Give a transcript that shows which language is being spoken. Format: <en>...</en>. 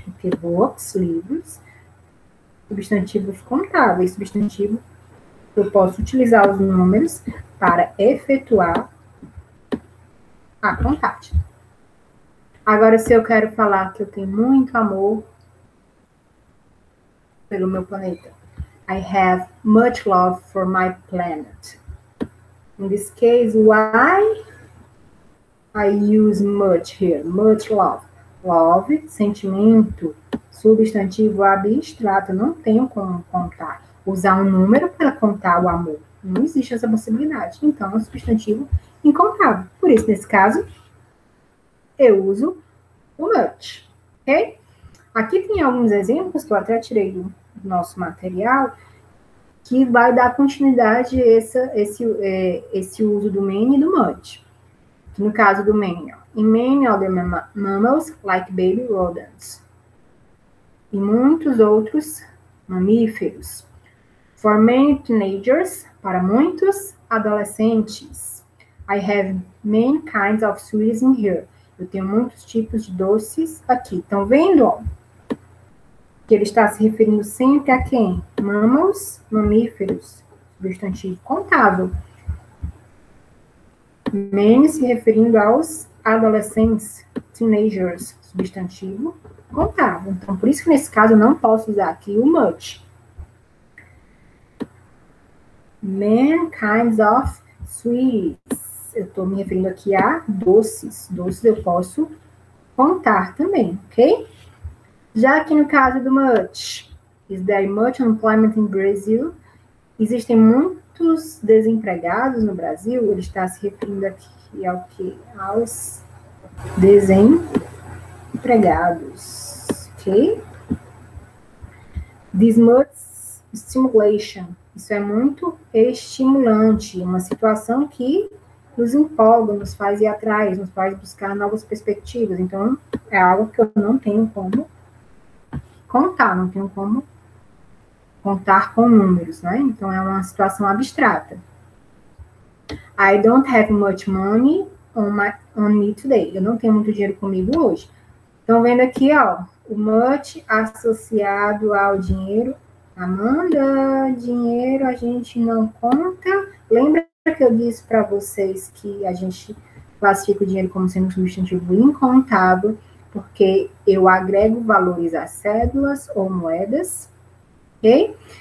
<pt>Porque books, livros, substantivos contáveis, substantivo, eu posso utilizar os números para efetuar a contagem. Agora, se eu quero falar que eu tenho muito amor pelo meu planeta,</pt> <en>I have much love for my planet. In this case, why I use much here? Much love.</en> <pt>Love, sentimento, substantivo abstrato, não tenho como contar. Usar um número para contar o amor. Não existe essa possibilidade. Então, é um substantivo incontável. Por isso, nesse caso, eu uso o much. Ok? Aqui tem alguns exemplos que eu até tirei do nosso material que vai dar continuidade a esse uso do many e do much. No caso do many,</pt> <en>in many other mammals, like baby rodents.</en> <pt>E muitos outros mamíferos.</pt> <en>For many teenagers,</en> <pt>para muitos adolescentes.</pt> <en>I have many kinds of sweets in here.</en> <pt>Eu tenho muitos tipos de doces aqui. Estão vendo, ó? Que ele está se referindo sempre a quem? Mammals, mamíferos, substantivo contável. Many se referindo aos adolescentes, teenagers, substantivo contável. Então, por isso que nesse caso eu não posso usar aqui o much.</pt> <en>Many kinds of sweets.</en> <pt>Eu estou me referindo aqui a doces. Doces eu posso contar também, ok? Já aqui no caso do much,</pt> <en>is there much unemployment in Brazil?</en> <pt>Existem muitos desempregados no Brasil. Ele está se referindo aqui ao que? Aos desempregados, ok?</pt> <en>This much stimulation.</en> <pt>Isso é muito estimulante, uma situação que nos empolga, nos faz ir atrás, nos faz buscar novas perspectivas. Então, é algo que eu não tenho como contar, não tenho como contar com números, né? Então, é uma situação abstrata.</pt> <en>I don't have much money on me today.</en> <pt>Eu não tenho muito dinheiro comigo hoje. Estão vendo aqui, ó, o much associado ao dinheiro. Amanda, dinheiro a gente não conta. Lembra que eu disse para vocês que a gente classifica o dinheiro como sendo um substantivo incontável, porque eu agrego valores a cédulas ou moedas, ok?</pt>